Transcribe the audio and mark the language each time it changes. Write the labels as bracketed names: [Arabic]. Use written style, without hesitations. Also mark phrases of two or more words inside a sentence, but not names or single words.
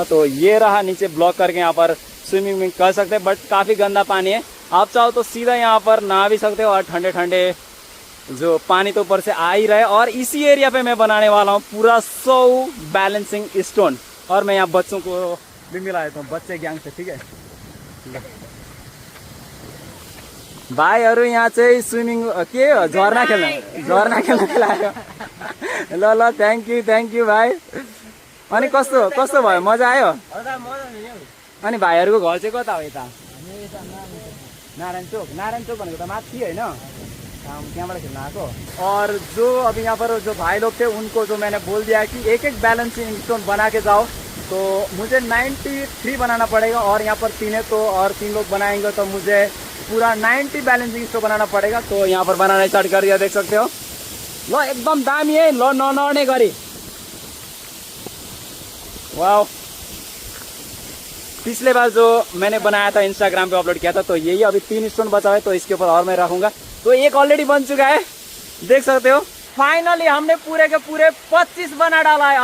[Hindi] तो ये रहा नीचे ब्लॉक करके यहाँ पर स्विमिंग कर सकते हैं, बट काफ़ी गंदा पानी है। आप चाहो तो सीधा यहाँ पर नहा भी सकते हो और ठंडे ठंडे जो पानी तो ऊपर से आ ही रहा है। और इसी एरिया पे मैं बनाने वाला हूँ पूरा 100 बैलेंसिंग स्टोन। और मैं यहाँ बच्चों को भी मिला देता हूँ, बच्चे गैंग से, ठीक है भाइहरू। [Nepali] यहाँ चाहिँ स्विमिङ के झर्ना खेल्न लाग्यो। ल [English] thank you [Nepali] भाइ। अनि कस्तो भयो, मजा आयो? अनि भाइहरूको घर चाहिँ कता हो? यता नारायण चोक भनेको त माथि होइन, त्यहाँबाट खेल्न आएको। [Hindi] और जो अभी यहाँ पर जो भाई लोग थे उनको जो मैंने बोल दिया है कि एक एक बैलेंसिंग स्टोन बना के जाओ, तो मुझे 93 बनाना पड़ेगा। और यहाँ पर 3 है तो और 3 लोग बनाएंगे तो मुझे पूरा 90 बैलेंसिंग स्टोन बनाना पड़ेगा। तो यहाँ पर बनाना स्टार्ट कर दिया, देख सकते हो। [Nepali] लो एकदम दामी है, लो नौने गरी, वाह। [Hindi] पिछले बार जो मैंने बनाया था इंस्टाग्राम पे अपलोड किया था, तो यही अभी 3 स्टोन बचा है, तो इसके ऊपर और मैं रखूंगा। तो एक ऑलरेडी बन चुका है, देख सकते हो। फाइनली हमने पूरे के पूरे 25 बना डाला है।